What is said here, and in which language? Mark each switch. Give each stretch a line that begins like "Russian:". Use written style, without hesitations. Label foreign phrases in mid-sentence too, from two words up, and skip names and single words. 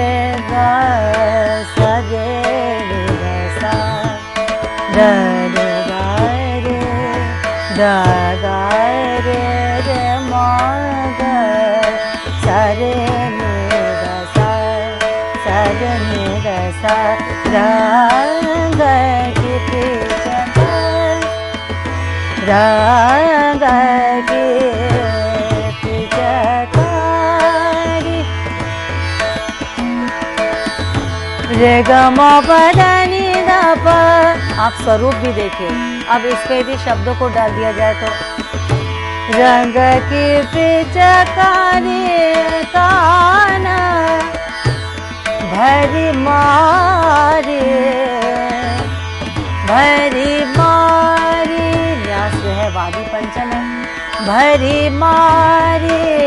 Hindi: ग सा रे रे ग सा, द रे ग रे, द ग रे रे म ग, सा रे नि ग सा, सा रे नि ग सा, रंग की पिचकारी, रंग की पिचकारी। रे ग म प द नि द प, आप स्वरूप भी देखिए। अब इस पे यदि शब्दों को डाल दिया जाए तो रंग की पिचकारी काना भरी मारे, भरी मारी, न्यास जो है वादी पंचम है, भरी मारी